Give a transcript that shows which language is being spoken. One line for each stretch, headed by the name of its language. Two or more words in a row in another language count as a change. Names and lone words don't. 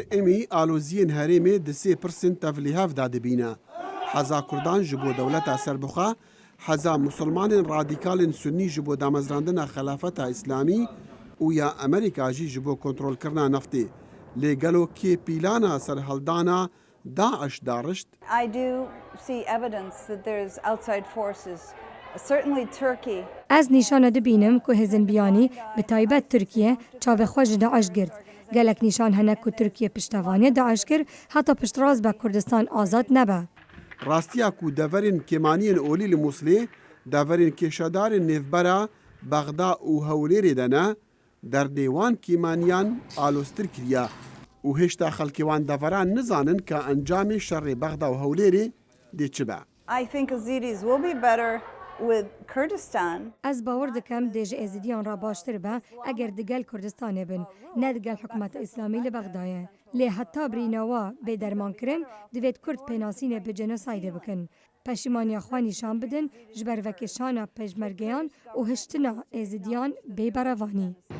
Kurdish: Amy aloziyên herêmê di sê pirsên tevlîhev de dibîne. Heza Kurdan ji bo dewleta serbixwe, heza Musulmanên radîkalên Sunnî ji bo damezrandina xelafeta İslamî û ya Amerîka jî ji bo kontrolkirina neftê. Lê gelo kê pîlana serhildana Daeş daişt?
English: I do see evidence that there's outside forces. Certainly Turkey.
Kurdish: Ez nîşana dibînim ku hêzin biyanî bi taybet Tirkiye çavê xwe ji Daeş girt. Gelek nîşan hene ku Tirkiye piştevaniya Daeş kir, heta piştrast be Kurdistan azad nebe. Rastiya ku deverên kêmaniyên olî li Muslê, deverên kêşedarên nêvbera Bexda û Hewlêrê de ne, derdê wan kêmaniyan aloztir kiriye û hêşta xelkê wan deveran nizanin ka encamê şerê Bexda û Hewlêrê dê çi be.
English: I think Yazidis will be better with Kurdistan.
Kurdish: Ez bawer dikem dê ji êzidiyan re baştir be eger digel Kurdistanê bin, ne digel hikûmeta İslamî li Bexdayê. Lê heta birînewa bêdermankirin divêt Kurd pênasînê bi cenosaydê bikin. Peşîmaniya xwe nîşan bidin ji ber vekişana pejmergeyan û hiştina êzidiyan bêberevanî.